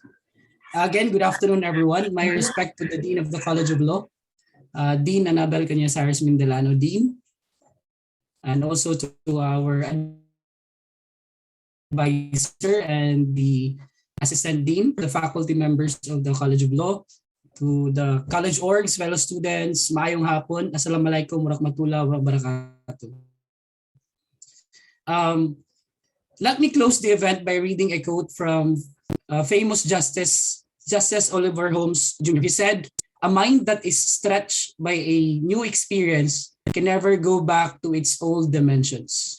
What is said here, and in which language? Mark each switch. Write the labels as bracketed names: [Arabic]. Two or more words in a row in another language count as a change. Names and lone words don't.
[English] Again, good afternoon, everyone. My respect to the Dean of the College of Law, Dean Annabelle Cañazares-Mindalano, Dean, and also to our advisor and the assistant dean, the faculty members of the College of Law, to the college orgs, fellow students, [Cebuano] maayong hapon, [Arabic] السلام عليكم ورحمة الله وبركاته. [English] Let me close the event by reading a quote from famous Justice Oliver Holmes Jr. He said, "A mind that is stretched by a new experience can never go back to its old dimensions."